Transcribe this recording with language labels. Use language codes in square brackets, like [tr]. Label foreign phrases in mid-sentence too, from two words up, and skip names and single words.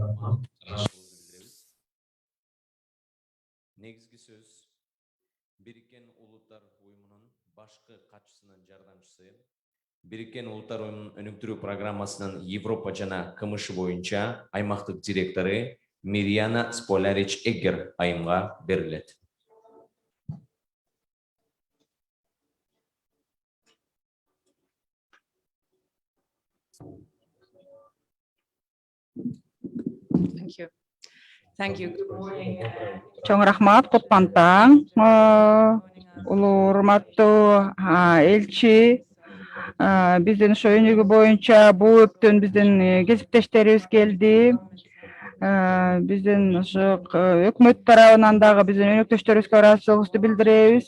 [ky] Негизги сөз Birikкен Улуттар Уюмунун башкы катчысынын жардамчысы, Birikкен Улуттар Уюмунун өнүктүрүү программасынын Европа жана КМШ боюнча аймактык директору Мирьяна Сполярич Эггер айымга берилет. [en] Thank you. Thank you. Good morning. [ky] Чоң рахмат, кутман таң. Улуу урматтуу элчи, биздин ошо өнүгүү боюнча бул өптөн биздин кесиптештерибиз келди. Биздин ошо өкмөт тарабынан дагы биздин өнөктөштөрүбүзгө ыраазычылыгыбызды билдиребиз.